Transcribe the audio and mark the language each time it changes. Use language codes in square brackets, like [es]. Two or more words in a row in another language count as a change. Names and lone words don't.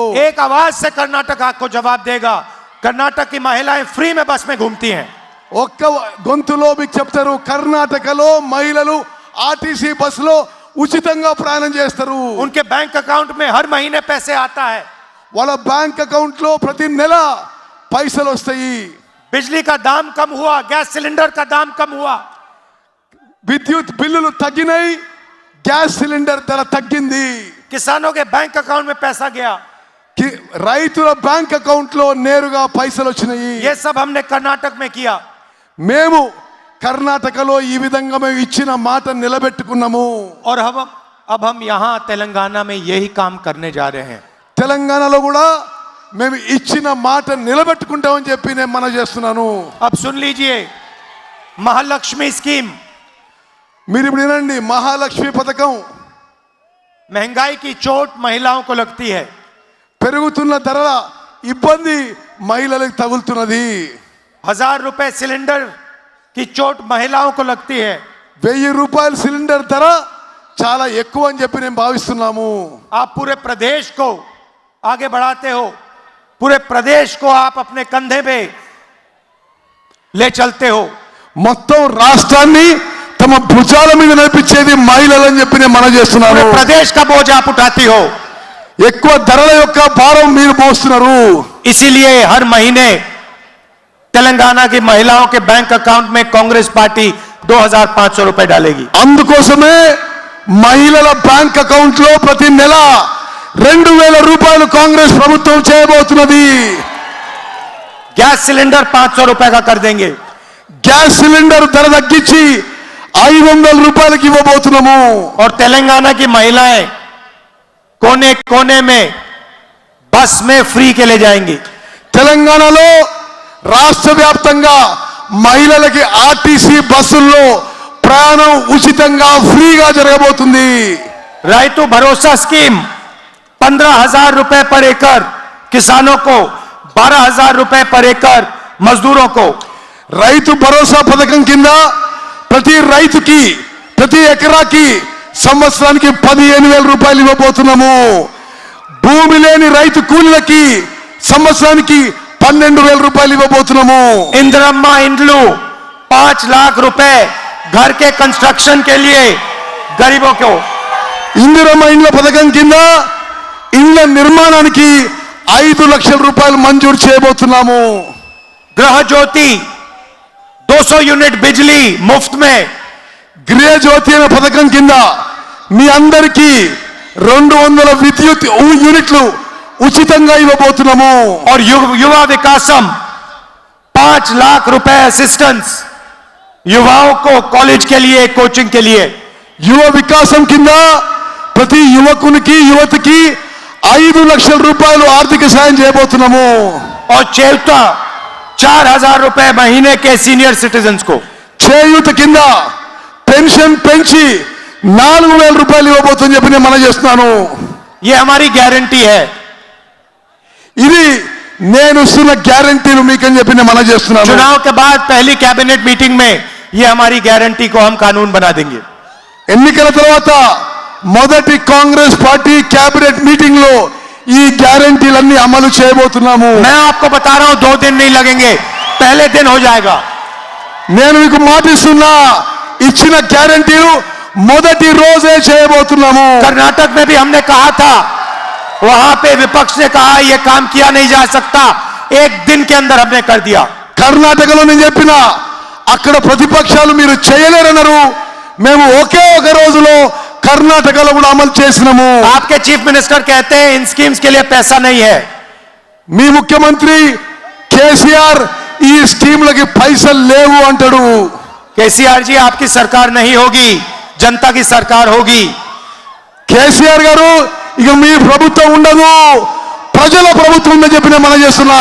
[hi] एक आवाज से कर्नाटक आपको जवाब देगा, कर्नाटक की महिलाएं फ्री में बस में घूमती हैं. [te] ఒక్క గొంతులో మీకు చెప్తారు, కర్ణాటకలో మహిళలు ఆర్టీసీ బస్సులో ఉచితంగా ప్రయాణం చేస్తారు. [hi] उनके [en] bank account [hi] में हर महीने पैसे आता है. [te] వాళ్ళ [en] bank account [te] లో ప్రతి నెల పైసలు వస్తాయి. [hi] बिजली का दाम कम हुआ, [en] gas cylinder [hi] का दाम कम हुआ. [te] విద్యుత్ బిల్లులు తగ్గినాయి, [en] gas cylinder [te] ధర తగ్గింది. [hi] किसानों के [en] bank account [hi] में पैसा गया. [te] రైతుల [en] bank account [te] లో నేరుగా పైసలు వచ్చినాయి. [hi] ये सब हमने कर्नाटक में किया. [te] మేము కర్ణాటకలో ఈ విధంగా మేము ఇచ్చిన మాట నిలబెట్టుకున్నాము. [hi] और अब हम यहाँ तेलंगाना में यही काम करने जा रहे हैं. [te] తెలంగాణలో కూడా మేము ఇచ్చిన మాట నిలబెట్టుకుంటామని చెప్పి నేను మనవి చేస్తున్నాను. [hi] अब सुन लीजिए, महालक्ष्मी स्कीम. [te] మీరు ఇప్పుడు వినండి, మహాలక్ష్మి పథకం. [hi] महंगाई की चोट महिलाओं को लगती है. [te] పెరుగుతున్న ధరల ఇబ్బంది మహిళలకు తగులుతున్నది. [hi] 1000 रुपए सिलेंडर की चोट महिलाओं को लगती है. [te] 1000 రూపాయల సిలిండర్ ధర చాలా ఎక్కువ అని చెప్పి నేను భావిస్తున్నాము. [hi] आप पूरे प्रदेश को आगे बढ़ाते हो, पूरे प्रदेश को आप अपने कंधे पे ले चलते हो. [te] మొత్తం రాష్ట్రాన్ని తమ భుజాల మీద నడిపించేది మహిళలని చెప్పి నేను మనవి చేస్తున్నాను. [hi] पूरे प्रदेश का बोझ आप उठाती हो. [te] ఎక్కువ ధరల యొక్క భారం మీరు మోస్తున్నారు. [hi] इसीलिए हर महीने तेलंगाना की महिलाओं के [en] bank account [hi] में कांग्रेस पार्टी 2500 रुपए डालेगी. [te] అందుకోసమే మహిళల [en] bank account [te] లో ప్రతి నెల 2000 రూపాయలు కాంగ్రెస్ ప్రభుత్వం చేయబోతున్నది. [en] gas cylinder [hi] 500 रुपए का कर देंगे. [en] gas cylinder [te] ధర తగ్గించి 500 రూపాయలకి ఇవ్వబోతున్నాము. [hi] और तेलंगाना की महिलाएं कोने कोने में बस में फ्री के ले जाएंगी. [te] తెలంగాణలో రాష్ట్ర వ్యాప్తంగా మహిళలకి ఆర్టీసీ బస్సుల్లో ప్రయాణం ఉచితంగా ఫ్రీగా జరగబోతుంది. [hi] రైతు भरोसा स्कीम 15,000 रुपए पर एकड़ किसानों को, 12,000 रुपए पर एकड़ मजदूरों को. [te] రైతు భరోసా పథకం కింద ప్రతి రైతుకి ప్రతి ఎకరాకి సంవత్సరానికి 15,000 రూపాయలు ఇవ్వబోతున్నాము. భూమి లేని రైతు కూలీలకి సంవత్సరానికి 12,000 రూపాయలు ఇవ్వబోతున్నాము. [hi] इंदिरम्मा इंड्लू 5 लाख रुपए घर के कंस्ट्रक्शन के लिए गरीबों को. [te] ఇందిరమ్మ ఇండ్ల పథకం కింద ఇండ్ల నిర్మాణానికి 5 లక్షల రూపాయలు మంజూరు చేయబోతున్నాము. [hi] गृह ज्योति 200 यूनिट बिजली मुफ्त में. [te] గృహ జ్యోతి అనే పథకం కింద మీ అందరికీ 200 విద్యుత్ యూనిట్లు ఉచితంగా ఇవ్వబోతున్నాము. [hi] और युवा विकासम 5 लाख रुपए असिस्टेंस युवाओं को कॉलेज के लिए कोचिंग के लिए. [te] యువ వికాసం కింద ప్రతి యువకునికి యువతికి 5 లక్షల రూపాయలు ఆర్థిక సాయం చేయబోతున్నాము. [hi] और चौथा 4,000 रुपए महीने के [en] senior citizens [hi] को. [te] చేయూత కింద పెన్షన్ పెంచి 4,000 రూపాయలు ఇవ్వబోతుందని చెప్పి నేను మనం చేస్తున్నాను. [hi] ये हमारी गारंटी है. [te] ఇది నేను ఇస్తున్న గ్యారంటీలు మీకని చెప్పి నేను మనం చేస్తున్నాను. [hi] चुनाव के बाद पहली [en] cabinet meeting [hi] में ये हमारी गारंटी को हम कानून बना देंगे. [te] ఎన్నికల తర్వాత మొదటి కాంగ్రెస్ పార్టీ [en] cabinet meeting [te] లో ఈ గ్యారంటీలన్నీ అమలు చేయబోతున్నాము. [hi] मैं आपको बता रहा हूं 2 दिन नहीं लगेंगे, पहले दिन हो जाएगा. [te] నేను మీకు మాటిస్తున్నా ఇచ్చిన గ్యారంటీలు మొదటి రోజే చేయబోతున్నాము. [hi] कर्नाटक में भी हमने कहा था, वहां पे विपक्ष ने कहा यह काम किया नहीं जा सकता, 1 दिन के अंदर हमने कर दिया. [te] కర్ణాటకలో నేను చెప్పిన అక్కడ ప్రతిపక్షాలు మీరు చేయలేరన్నారు. మేము ఒకే ఒక రోజులో కర్ణాటకలో కూడా అమలు చేసినాము. [hi] आपके [en] chief minister [hi] कहते हैं इन स्कीम्स के लिए पैसा नहीं है. [te] మీ ముఖ్యమంత్రి కేసీఆర్ ఈ స్కీమ్లకి పైసలు లేవు అంటాడు. [hi] केसीआर जी आपकी सरकार नहीं होगी, जनता की सरकार होगी. [te] కేసీఆర్ గారు ఇక మీ ప్రభుత్వం ఉండదు, ప్రజల ప్రభుత్వం ఉందని చెప్పి నేను మనం చేస్తున్నా.